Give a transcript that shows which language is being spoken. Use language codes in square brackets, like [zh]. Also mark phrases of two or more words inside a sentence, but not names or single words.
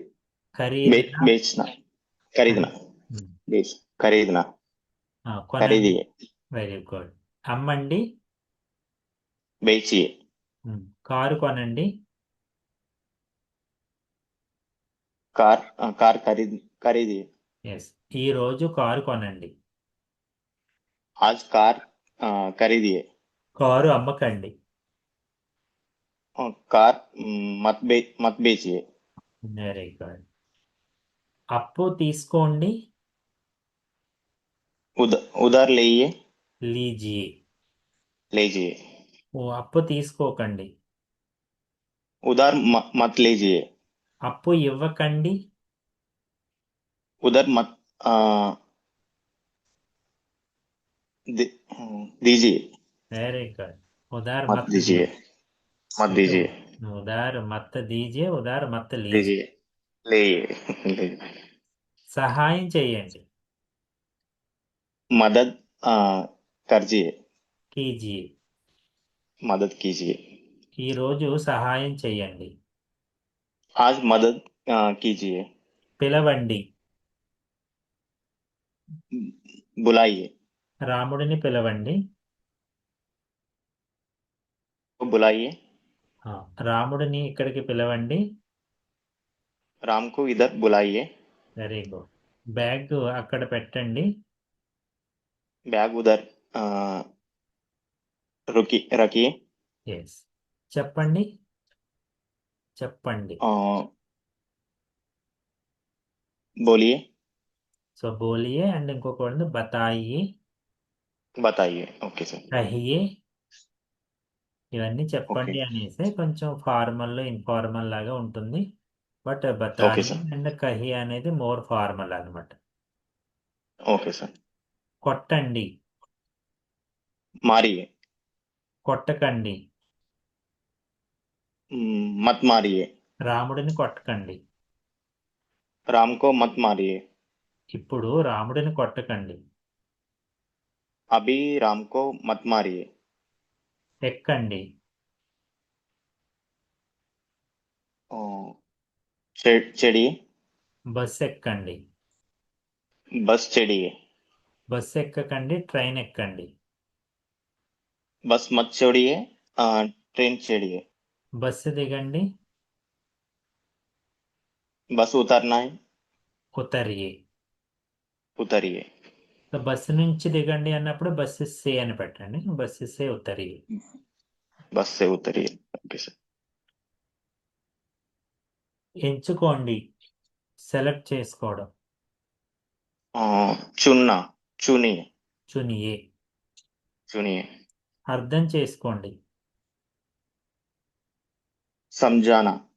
[te] ఖరీదైన [hi] बेचना खरीदना बेच खरीदना [te] కొనండి. [hi] खरीदिए [en] Very good. [te] అమ్మండి, [hi] बेचिए [te] కారు కొనండి, [hi] कार खरीदिए [te] ఎస్. ఈరోజు కారు కొనండి, [hi] आज कार खरीदिए [te] కారు అమ్మకండి. [hi] कार मत बेचिए [en] Very good. [te] అప్పు తీసుకోండి, [hi] उधार लीजिए లీజియే. लीजिए [te] ఓ అప్పు తీసుకోకండి, [hi] उधार मत लीजिए [te] అప్పు ఇవ్వకండి, [hi] उधार मत दीजिए [en] Very good. [hi] ఉదార్ मत మత్ दीजिए मत दीजिए उधार मत दीजिए, उधार मत लीजिए. दीजिए लीजिए [te] సహాయం చేయండి, [hi] मदद करिए కీజియే. मदद कीजिए [te] ఈ రోజు సహాయం చేయండి, [hi] आज मदद कीजिए [te] పిలవండి, [hi] बुलाइए [te] రాముడిని పిలవండి, [hi] बुलाइए [te] ఆ, రాముడిని ఇక్కడికి పిలవండి. [hi] राम को इधर बुलाइए [en] Very good. [te] బ్యాగ్ అక్కడ పెట్టండి, [hi] बैग उधर रखिए [te] ఎస్. చెప్పండి, చెప్పండి. [hi] बोलिए [te] సో బోలియే అండ్ ఇంకొక వర్డ్ బతాయియే, [hi] बताइए [en] OK sir [te] కహియే. ఇవన్నీ చెప్పండి ఓకే. అనేసి కొంచెం [en] formal informal [te] లాగా ఉంటుంది. బట్ ఓకే బతాయి సార్. అండ్ కహి అనేది [en] more formal [te] అన్నమాట. [en] OK sir [te] కొట్టండి, [hi] मारिए [te] కొట్టకండి, [hi] मत मारिए [te] రాముడిని కొట్టకండి. [hi] राम को मत मारिए [te] ఇప్పుడు రాముడిని కొట్టకండి. [hi] अभी राम को मत मारिए [te] ఎక్కండి, [hi] चढ़िए [te] బస్సు ఎక్కండి. [hi] बस चढ़िए [te] బస్సు ఎక్కకండి, ట్రైన్ ఎక్కండి. [hi] बस मत चढ़िए ट्रेन चढ़िए [te] బస్సు దిగండి, [hi] बस उतरना है ఉతరియే. उतरिए [te] సో బస్సు నుంచి దిగండి అన్నప్పుడు [hi] बस से [te] అని పెట్టండి, [hi] बस से उतरिए. बस से उतरिए [en] OK sir [te] ఎంచుకోండి, సెలెక్ట్ చేసుకోవడం, [hi] चुनना चुनिए చునియే. चुनिए [te] అర్థం చేసుకోండి, [hi] समझाना